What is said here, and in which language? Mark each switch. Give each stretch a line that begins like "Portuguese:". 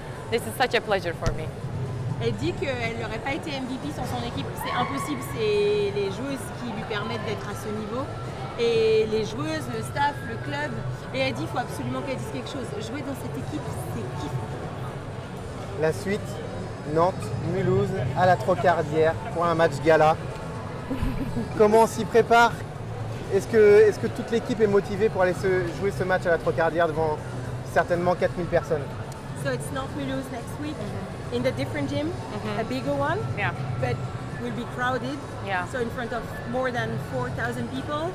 English: This is such a pleasure for me.
French: Elle dit qu'elle n'aurait pas été MVP sans son équipe. C'est impossible, c'est les joueuses qui lui permettent d'être à ce niveau. Et les joueuses, le staff, le club. Et elle dit qu'il faut absolument qu'elle dise quelque chose. Jouer dans cette équipe, c'est kiffant. La suite, Nantes, Mulhouse, à la Trocardière pour un match gala. Comment on s'y prépare? Est-ce que toute l'équipe est motivée pour aller jouer ce match à la Trocardière devant certainement 4000 personnes?
English: So it's Nantes Mulhouse next week in the different gym, a bigger one, Yeah. but will be crowded. Yeah. So in front of more than 4,000 people.